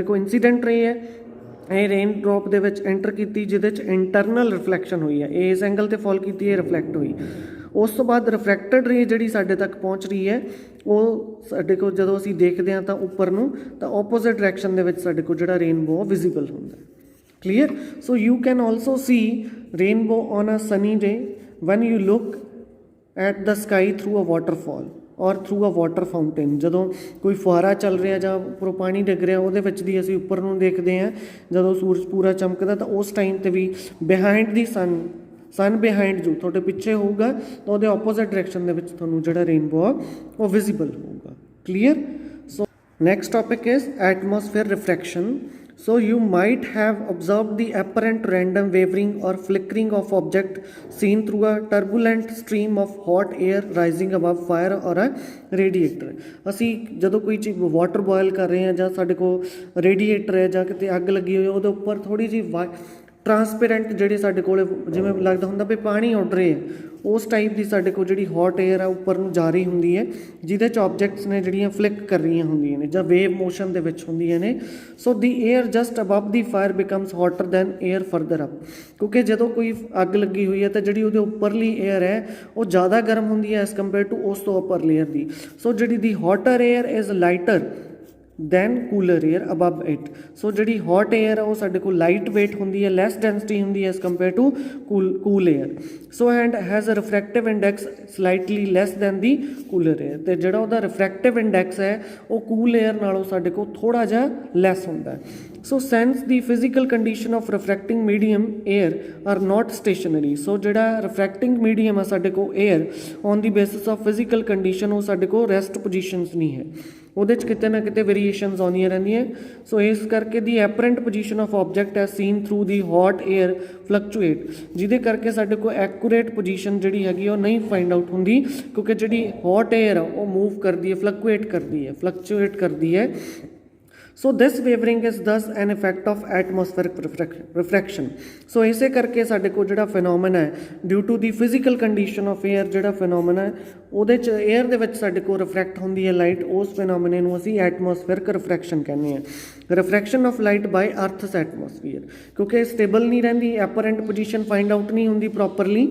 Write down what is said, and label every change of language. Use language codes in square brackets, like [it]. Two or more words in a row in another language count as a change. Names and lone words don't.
[pa] ਕੋਲ [en] incident ray [pa] ਹੈ ਇਹ [en] rain drop [pa] ਦੇ ਵਿੱਚ ਐਂਟਰ ਕੀਤੀ ਜਿਹਦੇ 'ਚ [en] internal reflection [pa] ਹੋਈ ਹੈ ਇਸ ਐਂਗਲ 'ਤੇ ਫਾਲ ਕੀਤੀ ਹੈ ਰਿਫਲੈਕਟ ਹੋਈ ਉਸ ਤੋਂ ਬਾਅਦ [en] refracted ray [pa] ਜਿਹੜੀ ਸਾਡੇ ਤੱਕ ਪਹੁੰਚ ਰਹੀ ਹੈ ਉਹ ਸਾਡੇ ਕੋਲ ਜਦੋਂ ਅਸੀਂ ਦੇਖਦੇ ਹਾਂ ਤਾਂ ਉੱਪਰ ਨੂੰ ਤਾਂ [en] opposite direction [pa] ਦੇ ਵਿੱਚ ਸਾਡੇ ਕੋਲ ਜਿਹੜਾ [en] rainbow visible [pa] ਹੁੰਦਾ [en] clear so you can also see rainbow on a sunny day when you look at the sky through a waterfall or through a water fountain [pa] ਜਦੋਂ ਕੋਈ ਫੁਹਾਰਾ ਚੱਲ ਰਿਹਾ ਜਾਂ ਉੱਪਰੋਂ ਪਾਣੀ ਡਿੱਗ ਰਿਹਾ ਉਹਦੇ ਵਿੱਚ ਦੀ ਅਸੀਂ ਉੱਪਰ ਨੂੰ ਦੇਖਦੇ ਹਾਂ ਜਦੋਂ ਸੂਰਜ ਪੂਰਾ ਚਮਕਦਾ ਤਾਂ ਉਸ ਟਾਈਮ 'ਤੇ ਵੀ [en] behind the sun behind [pa] ਜੋ ਤੁਹਾਡੇ ਪਿੱਛੇ ਹੋਊਗਾ ਤਾਂ ਉਹਦੇ [en] opposite direction [pa] ਦੇ ਵਿੱਚ ਤੁਹਾਨੂੰ ਜਿਹੜਾ ਰੇਨਬੋ ਆ ਉਹ ਵਿਜ਼ੀਬਲ ਹੋਊਗਾ [en] clear so next topic is atmosphere refraction So you might have observed the apparent random wavering or flickering of object seen through a turbulent stream of hot air rising above fire or a radiator. [pa] ਅਸੀਂ ਜਦੋਂ ਕੋਈ ਚੀਜ਼ [en] water boil [pa] ਕਰ ਰਹੇ ਹਾਂ ਜਾਂ ਸਾਡੇ ਕੋਲ ਰੇਡੀਏਟਰ ਹੈ ਜਾਂ ਕਿਤੇ ਅੱਗ ਲੱਗੀ ਹੋਈ ਉਹਦੇ ਉੱਪਰ ਥੋੜ੍ਹੀ ਜਿਹੀ ਟਰਾਂਸਪੇਰੈਂਟ ਜਿਹੜੇ ਸਾਡੇ ਕੋਲ ਜਿਵੇਂ ਲੱਗਦਾ ਹੁੰਦਾ ਵੀ ਪਾਣੀ ਉੱਡ ਰਹੇ ਹੈ ਉਸ ਟਾਈਪ ਦੀ ਸਾਡੇ ਕੋਲ ਜਿਹੜੀ [en] hot air [pa] ਆ ਉੱਪਰ ਨੂੰ ਜਾ ਰਹੀ ਹੁੰਦੀ ਹੈ ਜਿਹਦੇ 'ਚ ਆਬਜੈਕਟਸ ਨੇ ਜਿਹੜੀਆਂ ਫਲਿਕ ਕਰ ਰਹੀਆਂ ਹੁੰਦੀਆਂ ਨੇ ਜਾਂ [en] wave motion [pa] ਦੇ ਵਿੱਚ ਹੁੰਦੀਆਂ ਨੇ [en] so the air just above the fire becomes hotter than air further up [pa] ਕਿਉਂਕਿ ਜਦੋਂ ਕੋਈ ਅੱਗ ਲੱਗੀ ਹੋਈ ਹੈ ਤਾਂ ਜਿਹੜੀ ਉਹਦੇ ਉੱਪਰਲੀ ਏਅਰ ਹੈ ਉਹ ਜ਼ਿਆਦਾ ਗਰਮ ਹੁੰਦੀ ਹੈ [en] as compare to [pa] ਉਸ ਤੋਂ ਉੱਪਰ ਲੇਅਰ ਦੀ ਸੋ ਜਿਹੜੀ [en] the hotter air is lighter then cooler air above it. [pa] So ਜਿਹੜੀ [en] hot air [pa] ਹੈ ਉਹ ਸਾਡੇ ਕੋਲ [en] light weight [pa] ਹੁੰਦੀ ਹੈ, [en] less density [pa] ਹੁੰਦੀ ਹੈ [en] as compared to cool air. So and has a refractive index slightly less than the cooler air. [pa] ਤੇ ਜਿਹੜਾ ਉਹਦਾ [en] refractive index [pa] ਹੈ ਉਹ [en] cool air [pa] ਨਾਲੋਂ ਸਾਡੇ ਕੋਲ ਥੋੜਾ ਜਿਹਾ less ਹੁੰਦਾ ਹੈ. [en] So since the physical condition of refracting medium air are not stationary, so ਜਿਹੜਾ refracting medium [pa] ਹੈ ਸਾਡੇ ਕੋਲ [en] air on the basis of physical condition [pa] ਉਹ ਸਾਡੇ ਕੋਲ [en] rest positions [pa] ਨਹੀਂ ਹੈ, ਉਹਦੇ 'ਚ ਕਿਤੇ ਨਾ ਕਿਤੇ ਵੇਰੀਏਸ਼ਨਸ ਆਉਂਦੀਆਂ ਰਹਿੰਦੀਆਂ. ਸੋ ਇਸ ਕਰਕੇ [en] the apparent position of object as seen through the hot air fluctuate, [pa] ਜਿਹਦੇ ਕਰਕੇ ਸਾਡੇ ਕੋਲ [en] accurate position [pa] ਜਿਹੜੀ ਹੈਗੀ ਉਹ ਨਹੀਂ [en] find out [pa] ਹੁੰਦੀ, ਕਿਉਂਕਿ ਜਿਹੜੀ [en] hot air [pa] ਆ ਉਹ ਮੂਵ ਕਰਦੀ ਹੈ, ਫਲਕਚੁਏਟ ਕਰਦੀ ਹੈ. [en] So this wavering is thus an effect of atmospheric refraction. [pa] So ਇਸੇ ਕਰਕੇ ਸਾਡੇ ਕੋਲ ਜਿਹੜਾ ਫਿਨੋਮੇਨਾ ਹੈ [en] due to the physical condition of air, [pa] ਜਿਹੜਾ ਫਿਨੋਮੇਨਾ ਹੈ ਉਹਦੇ 'ਚ ਏਅਰ ਦੇ ਵਿੱਚ ਸਾਡੇ ਕੋਲ ਰਿਫਰੈਕਟ ਹੁੰਦੀ ਹੈ ਲਾਈਟ, ਉਸ ਫਿਨੋਮੇਨੇ ਨੂੰ ਅਸੀਂ [en] atmospheric refraction [pa] ਕਹਿੰਦੇ ਹਾਂ. [en] refraction of light by earth's atmosphere, [pa] ਕਿਉਂਕਿ ਸਟੇਬਲ ਨਹੀਂ ਰਹਿੰਦੀ, [en] apparent position find out [pa] ਨਹੀਂ ਹੁੰਦੀ ਪ੍ਰੋਪਰਲੀ.